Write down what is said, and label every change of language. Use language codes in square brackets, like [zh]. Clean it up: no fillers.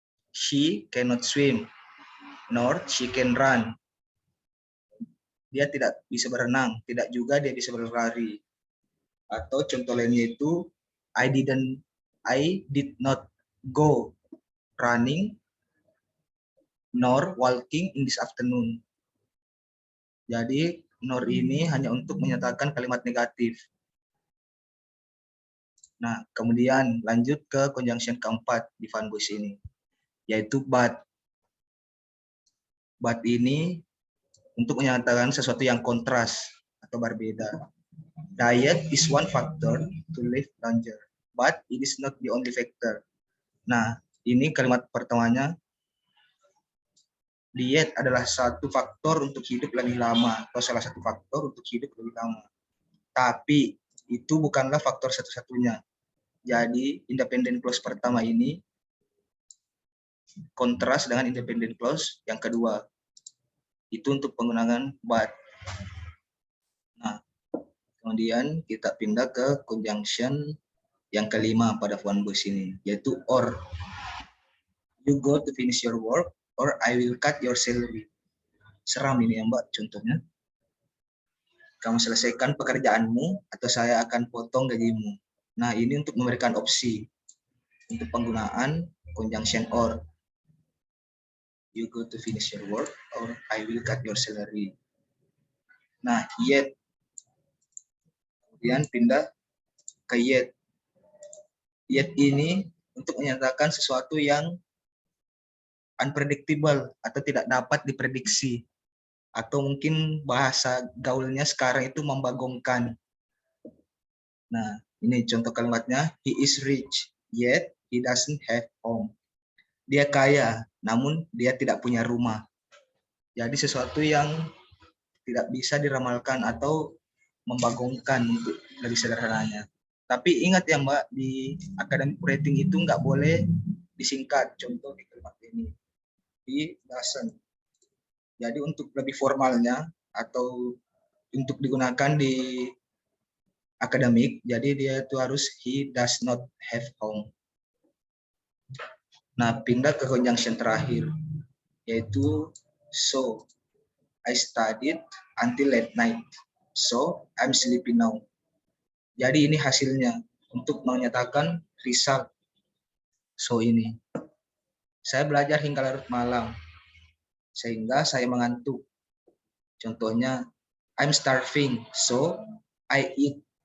[en] She cannot swim, nor she can run. [id] Dia tidak bisa berenang, tidak juga dia bisa berlari. Atau contoh lainnya itu, [en] I did not go running nor walking in this afternoon. [id] Jadi nor ini hanya untuk menyatakan kalimat negatif. Nah, kemudian lanjut ke conjunction keempat di Van Bush ini, yaitu but. But ini untuk menyatakan sesuatu yang kontras atau berbeda. [en] Diet is one factor to live longer, but it is not the only factor. [id] Nah, ini kalimat pertamanya, diet adalah satu faktor untuk hidup lebih lama, atau salah satu faktor untuk hidup lebih lama. Tapi itu bukanlah faktor satu-satunya. Jadi independent clause pertama ini kontras dengan independent clause yang kedua. Itu untuk penggunaan but. Nah, kemudian kita pindah ke conjunction yang kelima pada Van Bush ini, yaitu or. [en] You go to finish your work or I will cut your salary. [id] Seram ini ya Mbak contohnya. Kamu selesaikan pekerjaanmu atau saya akan potong gajimu. Nah, ini untuk memberikan opsi untuk penggunaan conjunction or. [en] You go to finish your work or I will cut your salary. [id] Nah, yet. Kemudian pindah ke yet. Yet ini untuk menyatakan sesuatu yang unpredictable atau tidak dapat diprediksi. Atau mungkin bahasa gaulnya sekarang itu membagongkan. Nah, ini contoh kalimatnya. [en] He is rich, yet he doesn't have home. [id] Dia kaya, namun dia tidak punya rumah. Jadi sesuatu yang tidak bisa diramalkan atau membagongkan untuk lebih sederhananya. Tapi ingat ya Mbak, di academic writing itu nggak boleh disingkat. Contoh di kalimat ini, [en] he doesn't. [id] Jadi untuk lebih formalnya atau untuk digunakan di akademik, jadi dia itu harus [en] he does not have home. [id] Nah, pindah ke conjunction terakhir, yaitu so. [en] I studied until late night, so I'm sleepy now. [id] Jadi ini hasilnya untuk menyatakan result so ini. Saya belajar hingga larut malam, sehingga saya mengantuk. Contohnya, [en] I'm starving, so I eat.